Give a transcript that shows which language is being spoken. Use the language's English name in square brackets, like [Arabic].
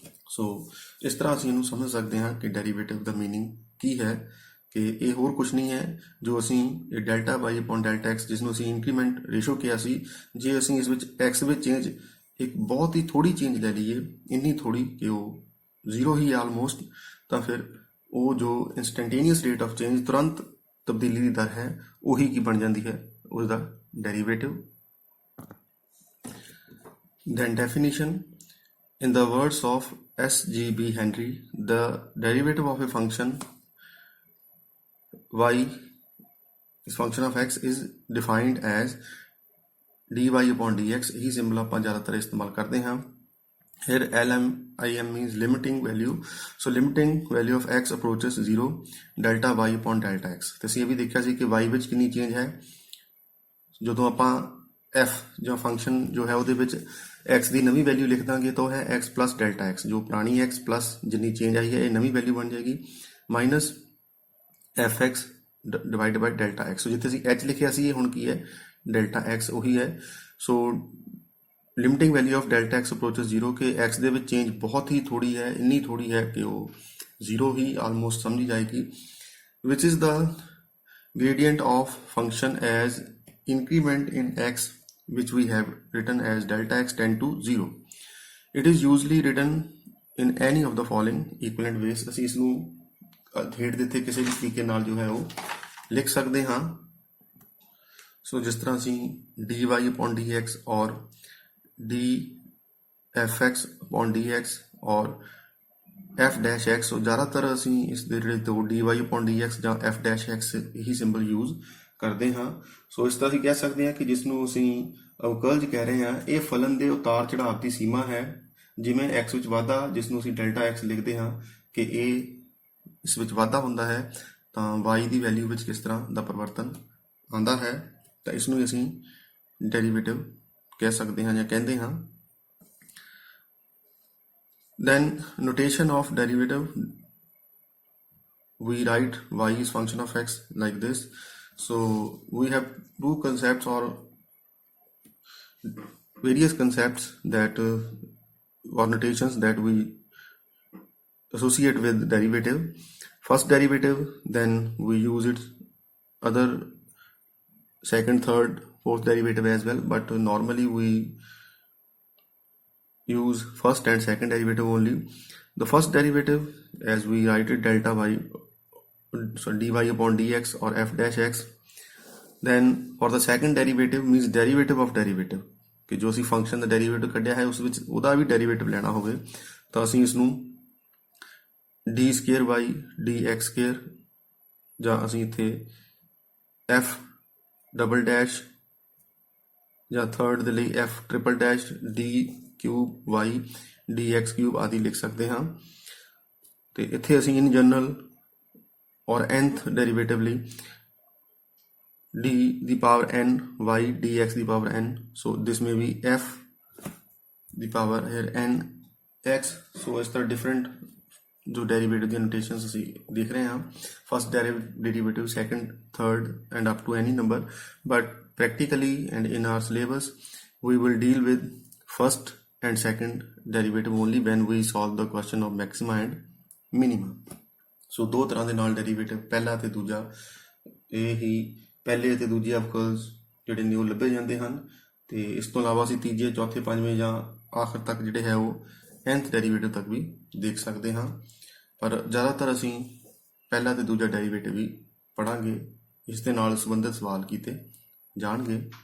[Punjabi] ਸੋ ਇਸ ਤਰ੍ਹਾਂ ਅਸੀਂ ਇਹਨੂੰ ਸਮਝ ਸਕਦੇ ਹਾਂ ਕਿ ਡੈਰੀਵੇਟਿਵ ਦਾ ਮੀਨਿੰਗ ਕੀ ਹੈ ਕਿ ਇਹ ਹੋਰ ਕੁਝ ਨਹੀਂ ਹੈ ਜੋ ਅਸੀਂ ਇਹ delta y upon delta x ਜਿਸ ਨੂੰ ਅਸੀਂ ਇੰਕਰੀਮੈਂਟ ਰੇਸ਼ੋ ਕਿਹਾ ਸੀ, ਜੇ ਅਸੀਂ ਇਸ ਵਿੱਚ x ਵਿੱਚ ਚੇਂਜ ਇੱਕ ਬਹੁਤ ਹੀ ਥੋੜੀ ਚੇਂਜ ਲੈ ਲਈਏ, ਇੰਨੀ ਥੋੜੀ ਕਿ ਉਹ 0 ਹੀ ਆਲਮੋਸਟ, ਤਾਂ ਫਿਰ ਉਹ ਜੋ ਇੰਸਟੈਂਟੇਨੀਅਸ ਰੇਟ ਆਫ ਚੇਂਜ ਤੁਰੰਤ ਤਬਦੀਲੀ ਦੀ ਦਰ ਹੈ ਉਹੀ ਕੀ ਬਣ ਜਾਂਦੀ ਹੈ, ਉਸ ਦਾ derivative. [English] Then definition, in the words of S.G.B. Henry, the derivative of a function y is function of x is defined as dy upon dx। [Punjabi] ਇਹੀ ਸਿੰਬਲ ਆਪਾਂ ਜ਼ਿਆਦਾਤਰ ਇਸਤੇਮਾਲ ਕਰਦੇ ਹਾਂ। [English] Here LMIM means limiting value, so limiting value of x approaches 0 delta y upon delta x। [Punjabi] ਤੇ ਅਸੀਂ ਇਹ ਵੀ ਦੇਖਿਆ ਸੀ ਕਿ y ਵਿੱਚ ਕਿੰਨੀ ਚੇਂਜ ਹੈ, ਜਦੋਂ ਆਪਾਂ f ਜਾਂ ਫੰਕਸ਼ਨ ਜੋ ਹੈ ਉਹਦੇ ਵਿੱਚ x ਦੀ ਨਵੀਂ ਵੈਲਿਊ ਲਿਖ ਦਾਂਗੇ ਤਾਂ ਉਹ ਹੈ x plus delta x, ਜੋ ਪੁਰਾਣੀ x plus ਜਿੰਨੀ ਚੇਂਜ ਆਈ ਹੈ ਇਹ ਨਵੀਂ ਵੈਲਿਊ ਬਣ ਜਾਏਗੀ ਮਾਈਨਸ fx ਡਿਵਾਈਡ ਬਾਈ ਡੈਲਟਾ x। ਸੋ ਜਿੱਥੇ ਅਸੀਂ h ਲਿਖਿਆ ਸੀ ਇਹ ਹੁਣ ਕੀ ਹੈ, ਡੈਲਟਾ x ਉਹੀ ਹੈ। [English] so limiting value of delta x approaches 0 [Punjabi] ਕਿ x ਦੇ ਵਿੱਚ ਚੇਂਜ ਬਹੁਤ ਹੀ ਥੋੜੀ ਹੈ, ਇੰਨੀ ਥੋੜੀ ਹੈ ਕਿ ਉਹ 0 ਹੀ ਆਲਮੋਸਟ ਸਮਝੀ ਜਾਏਗੀ। [English] Which is the gradient of function as increment in x which we have written as delta x tend to 0। It is usually written in any of the following equivalent ways। [Punjabi] ਅਸੀਂ ਇਸ ਨੂੰ ਹੇਠ ਦਿੱਤੇ ਕਿਸੇ ਵੀ ਤਰੀਕੇ ਨਾਲ ਜੋ ਹੈ ਉਹ ਲਿਖ ਸਕਦੇ ਹਾਂ। ਸੋ ਜਿਸ ਤਰ੍ਹਾਂ ਅਸੀਂ dy upon dx ਔਰ dfx upon dx ਔਰ f dash x, ਸੋ ਜ਼ਿਆਦਾਤਰ ਅਸੀਂ ਇਸ ਦੇ ਜਿਹੜੇ ਦੋ dy upon dx ਜਾਂ f dash x ਇਹੀ ਸਿੰਬਲ ਯੂਜ਼ ਕਰਦੇ ਹਾਂ। ਸੋ ਇਸ ਤਰ੍ਹਾਂ ਅਸੀਂ ਕਹਿ ਸਕਦੇ ਹਾਂ ਕਿ ਜਿਸ ਨੂੰ ਅਸੀਂ ਅਵਕਲਜ ਕਹਿ ਰਹੇ ਹਾਂ, ਇਹ ਫਲਨ ਦੇ ਉਤਾਰ ਚੜਾਵ ਦੀ ਸੀਮਾ ਹੈ। ਜਿਵੇਂ x ਵਿੱਚ ਵਾਧਾ ਜਿਸ ਨੂੰ ਅਸੀਂ ਡੈਲਟਾ x ਲਿਖਦੇ ਹਾਂ ਕਿ ਇਹ ਇਸ ਵਿੱਚ ਵਾਧਾ ਹੁੰਦਾ ਹੈ ਤਾਂ y ਦੀ ਵੈਲਿਊ ਵਿੱਚ ਕਿਸ ਤਰ੍ਹਾਂ ਦਾ ਪਰਿਵਰਤਨ ਆਉਂਦਾ ਹੈ, ਤਾਂ ਇਸ ਨੂੰ ਅਸੀਂ ਡੈਰੀਵੇਟਿਵ ਕਹਿ ਸਕਦੇ ਹਾਂ ਜਾਂ ਕਹਿੰਦੇ ਹਾਂ। [English] Then notation of derivative, we write y is function of x like this। So we have two concepts or various concepts that or notations that we associate with derivative। First derivative, then we use it other second, third, fourth derivative as well, but normally we use first and second derivative only। The first derivative, as we write it delta y, so dy upon dx or f dash x। Then for the second derivative means derivative of derivative [Punjabi] ਕਿ ਜੋ ਅਸੀਂ function ਦਾ derivative ਕੱਢਿਆ ਹੈ ਉਸ ਵਿੱਚ ਉਹਦਾ ਵੀ derivative ਲੈਣਾ ਹੋਵੇ ਤਾਂ ਅਸੀਂ ਇਸ ਨੂੰ d square y dx square ਜਾਂ ਅਸੀਂ ਇੱਥੇ f ਡਬਲ ਡੈਸ਼ ਜਾਂ ਥਰਡ ਦੇ ਲਈ f triple dash d cube y dx cube ਆਦਿ ਲਿਖ ਸਕਦੇ ਹਾਂ। ਤੇ ਇੱਥੇ ਅਸੀਂ ਇਨ ਜਨਰਲ ਔਰ nth ਡੈਰੀਵੇਟਿਵ ਲਈ d ਦੀ power n y dx ਦੀ power n, [English] so this may be [Punjabi] f ਦੀ power here n x। so ਇਸ ਤਰ੍ਹਾਂ ਡਿਫਰੈਂਟ ਜੋ ਡੈਰੀਵੇਟਿਵ ਦੀਆਂ ਨੋਟੇਸ਼ਨਸ ਅਸੀਂ ਦੇਖ ਰਹੇ ਹਾਂ, [English] First derivative, second, third and up to any number, but practically and in our syllabus we will deal with first and second derivative only when we solve the question of maxima and minima। [Punjabi] ਸੋ ਦੋ ਤਰ੍ਹਾਂ ਦੇ ਨਾਲ derivative, ਪਹਿਲਾ ਤੇ ਦੂਜਾ, ਇਹ ਹੀ ਪਹਿਲੇ ਅਤੇ ਦੂਜੇ ਅਵਕਲਜ ਜਿਹੜੇ ਨੇ ਉਹ ਲੱਭੇ ਜਾਂਦੇ ਹਨ। ਤੇ ਇਸ ਤੋਂ ਇਲਾਵਾ ਅਸੀਂ ਤੀਜੇ, ਚੌਥੇ, ਪੰਜਵੇਂ ਜਾਂ ਆਖਰ ਤੱਕ ਜਿਹੜੇ ਹੈ ਉਹ nth ਡੈਰੀਵੇਟਿਵ ਤੱਕ ਵੀ ਦੇਖ ਸਕਦੇ ਹਾਂ। ਪਰ ਜ਼ਿਆਦਾਤਰ ਅਸੀਂ ਪਹਿਲਾ ਤੇ ਦੂਜਾ ਡੈਰੀਵੇਟਿਵ ਹੀ ਪੜਾਂਗੇ, ਇਸ ਦੇ ਨਾਲ ਸੰਬੰਧਿਤ ਸਵਾਲ ਕੀਤੇ ਜਾਣਗੇ।